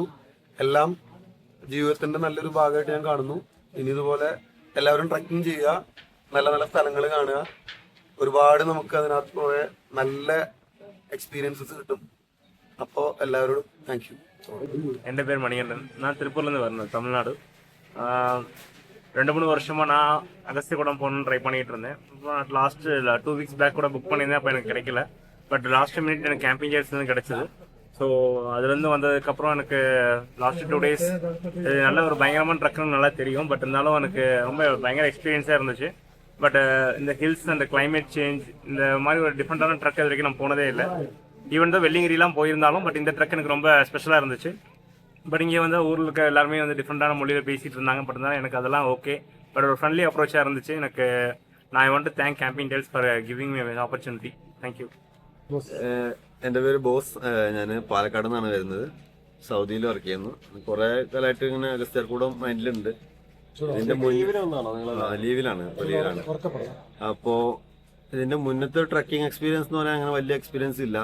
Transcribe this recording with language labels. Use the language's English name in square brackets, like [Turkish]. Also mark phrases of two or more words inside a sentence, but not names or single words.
[Malayalam] എല്ലാം ജീവിതത്തിന്റെ നല്ലൊരു ഭാഗമായിട്ട് ഞാൻ കാണുന്നു. ഇനി ഇതുപോലെ എല്ലാവരും ട്രക്കിംഗ് ചെയ്യുക, നല്ല നല്ല സ്ഥലങ്ങൾ കാണുക. ഒരുപാട് നമുക്ക് അതിനകത്ത് കുറെ നല്ല എക്സ്പീരിയൻസസ് കിട്ടും. അപ്പോൾ എല്ലാവരോടും [English] thank you. [Malayalam] എൻ്റെ പേര് മണികണ്ഠൻ. ഞാൻ [Tamil] திருப்பூர்லேருந்து வரணும், தமிழ்நாடு. 2-3 வருஷமா நான் அகஸ்தியகுடம் போகணுன்னு ட்ரை பண்ணிட்டு இருந்தேன். [English] last 2 weeks back [Tamil] கூட புக் பண்ணியிருந்தேன், அப்போ எனக்கு கிடைக்கல. பட் [English] last minute [Tamil] எனக்கு [English] camping chairs [Tamil] கிடைச்சது. ஸோ அதுலேருந்து வந்ததுக்கப்புறம் எனக்கு [English] last 2 days [Tamil] நல்ல ஒரு பயங்கரமான ட்ரக்குன்னு நல்லா தெரியும். பட் இருந்தாலும் எனக்கு ரொம்ப பயங்கர எக்ஸ்பீரியன்ஸாக இருந்துச்சு. பட் இந்த ஹில்ஸ் அந்த [English] climate change [Tamil] இந்த மாதிரி ஒரு டிஃப்ரெண்டான ட்ரக் இது வரைக்கும் நான் போனதே இல்லை. ஈவன் தான் வெள்ளிங்கிரிலாம் போயிருந்தாலும் பட் இந்த ட்ரக் எனக்கு ரொம்ப ஸ்பெஷலாக இருந்துச்சு. பட் இங்கே வந்து ஊரில் இருக்க எல்லாருமே வந்து டிஃப்ரெண்டான மொழியில் பேசிகிட்டு இருந்தாங்க. பட் இருந்தாலும் எனக்கு அதெல்லாம் ஓகே. பட் ஒரு [English] friendly approach [Tamil] இருந்துச்சு எனக்கு. [English] நான் I want to thank Camping Tales for giving me opportunity. [Tamil] தேங்க்யூ. [Malayalam] എൻ്റെ പേര് ബോസ്. ഞാൻ പാലക്കാട് നിന്നാണ് വരുന്നത്. സൗദിയിൽ വർക്ക് ചെയ്യുന്നു. കുറെ കാലമായിട്ട് ഇങ്ങനെ അഗസ്ത്യാർകൂടം മൈൻഡിലുണ്ട്. ലീവിലാണ്. അപ്പോ ഇതിന്റെ മുന്നത്തെ [English] trekking experience [Malayalam] എന്ന് പറയാൻ അങ്ങനെ വലിയ എക്സ്പീരിയൻസ് ഇല്ല.